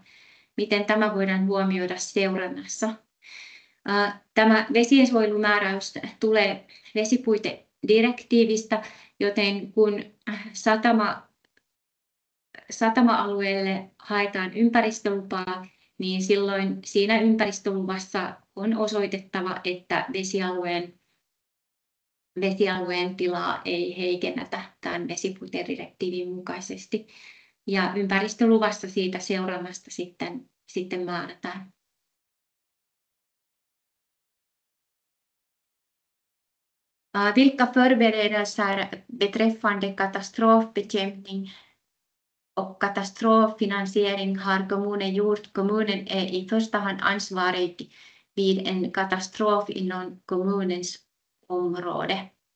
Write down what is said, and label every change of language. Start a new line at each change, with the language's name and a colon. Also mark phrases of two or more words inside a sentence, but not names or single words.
Finnish: Miten tämä voidaan huomioida seurannassa? Tämä vesiensuojelumääräys tulee vesipuitedirektiivistä, joten kun satama-alueelle haetaan ympäristölupaa, niin silloin siinä ympäristöluvassa on osoitettava, että vesialueen tilaa ei heikennetä tämän vesipuitedirektiivin mukaisesti. Ja ympäristöluvassa siitä seurannasta sitten määrätään.
Swedish: Vilka förberedelser beträffande katastrofbekämpning och katastroffinansiering har kommunen gjort? Kommunen är i första hand ansvarig vid en katastrof inom kommunens område.